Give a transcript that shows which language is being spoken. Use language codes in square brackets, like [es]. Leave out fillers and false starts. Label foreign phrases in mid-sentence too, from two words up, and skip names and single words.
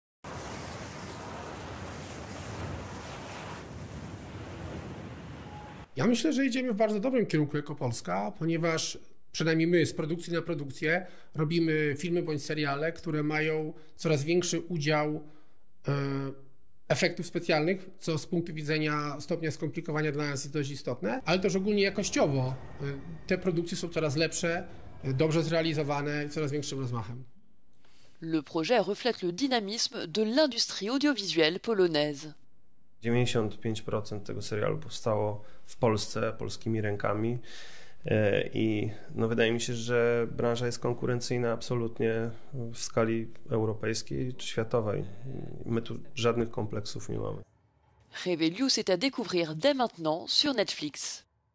[pl] Ja myślę, że idziemy w bardzo dobrym kierunku jako Polska, ponieważ przynajmniej my z produkcji na produkcję robimy filmy bądź seriale, które mają coraz większy udział efektów specjalnych, co z punktu widzenia stopnia skomplikowania dla nas jest dość istotne, ale też ogólnie jakościowo te produkcje są coraz lepsze, dobrze zrealizowane, coraz większym rozmachem. [fr] Le projet reflète le dynamisme de l'industrie audiovisuelle polonaise. [pl] 95% tego serialu powstało w Polsce, polskimi rękami i wydaje mi się, że branża jest konkurencyjna absolutnie w skali europejskiej czy światowej. My tu żadnych kompleksów nie mamy. [fr] Hewelius est à découvrir dès maintenant sur Netflix.